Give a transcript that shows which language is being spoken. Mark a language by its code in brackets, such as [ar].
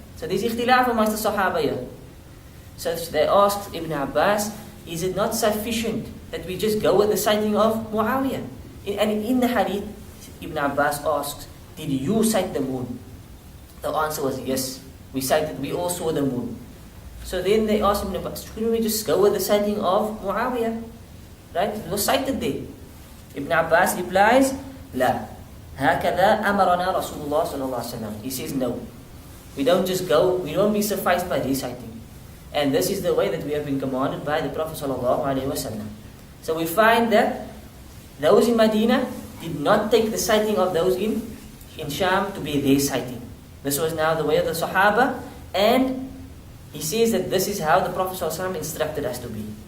[en] So there's ikhtilaf amongst the Sahaba here. So they asked Ibn Abbas, is it not sufficient that we just go with the sighting of Muawiyah? And in the hadith, Ibn Abbas asks, did you sight the moon? The answer was yes. We all saw the moon. So then they asked Ibn Abbas, shouldn't we just go with the sighting of Muawiyah? Right? It was sighted there. Ibn Abbas replies, La. [ar] هكذا أمرنا رسول الله صلى الله عليه وسلم. [en] He says no. We don't just go, we don't be sufficed by their sighting. And this is the way that we have been commanded by the Prophet sallallahu alaihi wasallam. So we find that those in Medina did not take the sighting of those in Sham to be their sighting. This was now the way of the Sahaba, and he says that this is how the Prophet sallallahu alaihi wasallam instructed us to be.